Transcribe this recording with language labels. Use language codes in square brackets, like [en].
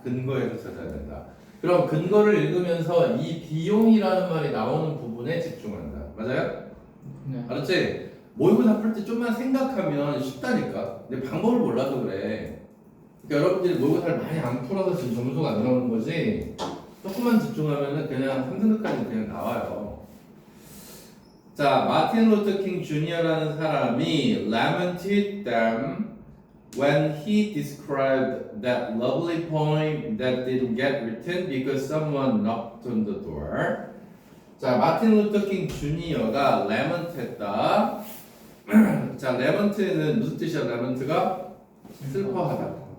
[ko] 근거에서 찾아야 된다. 그럼 근거를 읽으면서 이 비용이라는 말이 나오는 부분에 집중한다. 맞아요? 네. 알았지? 모의고사 풀 때 좀만 생각하면 쉽다니까. 근데 방법을 몰라서 그래. 그러니까 여러분들이 모의고사를 많이 안 풀어서 지금 점수가 안 나오는 거지. 조금만 집중하면은 그냥 3등급까지 그냥 나와요. 자, 마틴 루터 킹 주니어라는 사람이 [en] lamented them when he described that lovely poem that didn't get written because someone knocked on the door. [ko] 자, 마틴 루터 킹 주니어가 lament했다. 자, 레먼트는 무슨 뜻이야? 레먼트가 슬퍼하다.